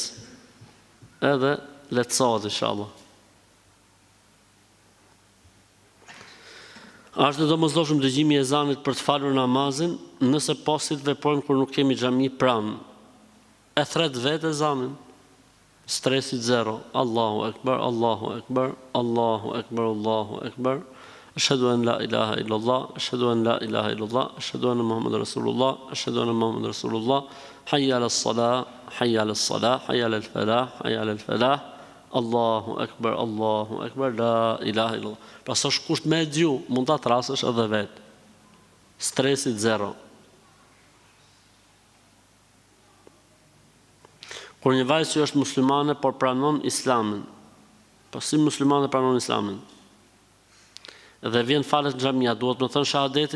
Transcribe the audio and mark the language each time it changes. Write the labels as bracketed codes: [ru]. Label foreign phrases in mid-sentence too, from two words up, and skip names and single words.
[sq] Edhe lehtësohet, inshallah. Është në domosdoshëm dëgjimi i ezanit për të falur namazin, nëse posit veprojmë kur nuk kemi xhami pranë. E thret vetë ezanin, stresit zero. [ar] الله أكبر، الله أكبر، الله أكبر، الله أكبر. أشهد أن لا إله إلا الله، أشهد أن لا إله إلا الله، أشهد أن محمدا رسول الله، أشهد أن محمدا رسول الله. حي على الصلاة، حي على الصلاة، حي على الفلاح، حي على الفلاح. الله أكبر، الله أكبر، لا إله إلا الله. [sq] Pra sa kusht me dju, mund ta trasësh edhe vetë. Stresit zero. Kur një vajzë që është muslimane, por pranon islamin, po si muslimane pranon islamin, dhe vjen falet në xhamia, duhet më thënë shahadetin?